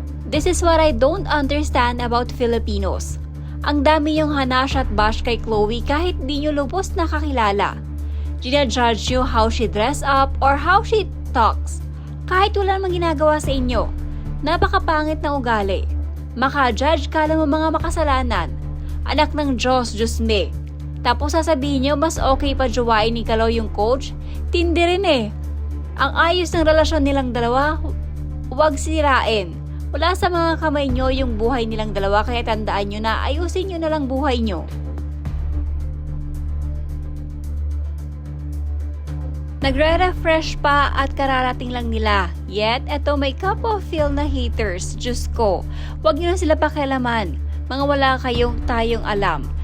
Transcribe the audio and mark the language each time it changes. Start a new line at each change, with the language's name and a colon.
English: This is what I don't understand about Filipinos.
Filipino: Ang dami yung hanash at bash kay Chloe kahit di nyo lubos nakakilala. Ginajudge nyo
English: how she dress up or how she talks.
Filipino: Kahit wala namang ginagawa sa inyo. Napakapangit na ugali. Maka-judge ka lang ng mga makasalanan. Anak ng Diyos, Diyos me. Tapos sasabihin nyo mas okay pa jowain ni Kaloy yung coach? Tindi rin eh. Ang ayos ng relasyon nilang dalawa, huwag sirain. Wala sa mga kamay nyo yung buhay nilang dalawa, kaya tandaan nyo na ayusin nyo na lang buhay nyo. Nagre-refresh pa at kararating lang nila. Yet, eto may cup of feel na haters. Diyos ko, huwag nyo na sila pakialaman. Mga wala kayong tayong alam.